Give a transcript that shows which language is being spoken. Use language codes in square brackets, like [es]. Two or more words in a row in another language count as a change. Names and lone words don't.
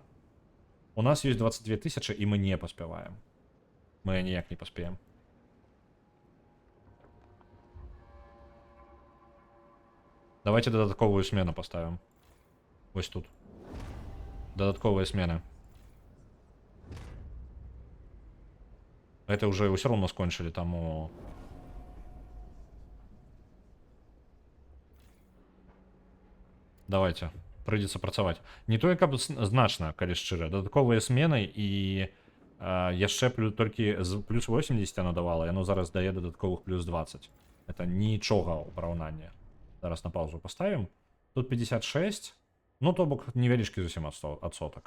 [be] У нас ёсць 22 000, і мы не паспяваем. Мы ніяк не паспеем. [ru] Давайте дадатковую смену поставим. Ось тут. Додатковые смены. Это уже все равно скончили, тому... Давайте. Придется працаваць. [be] Не то, як значна, калі шчыра. Дадатковыя смены і яшчэ толькі з плюс 80 яно давала, яно зараз дае дадатковых плюс 20. Это нічога ў параўнанні. Зараз на паузу поставим. Тут 56. Ну, то бок невялічкі зусім адсотак.